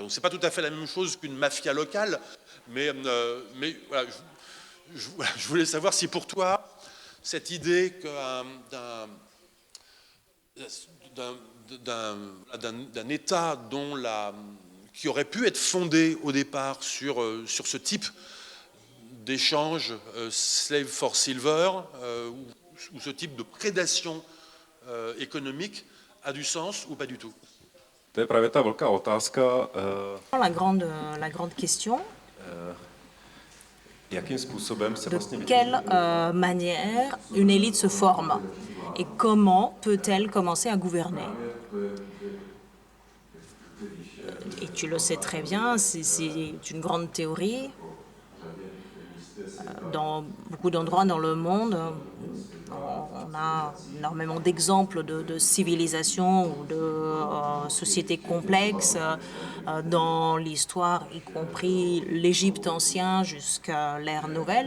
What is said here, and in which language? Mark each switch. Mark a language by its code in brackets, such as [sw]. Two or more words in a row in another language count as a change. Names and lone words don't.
[fr] Donc c'est pas tout à fait la même chose qu'une mafia locale, mais voilà, je voulais savoir si pour toi, cette idée d'un État qui aurait pu être fondé au départ sur ce type d'échange [en] slave for silver [fr] ou ce type de prédation économique a du sens ou pas du tout? [cs] To je právě ta velká otázka. [fr] La grande question, [cs] Jakým způsobem se [fr] de [cs] vlastně [fr] quelle manière une élite se forme et comment peut-elle commencer à gouverner. Et tu le sais très bien, c'est une grande théorie. Dans beaucoup d'endroits dans le monde, on a énormément d'exemples de civilisations ou de sociétés complexes dans l'histoire, y compris l'Égypte ancien jusqu'à l'ère nouvelle.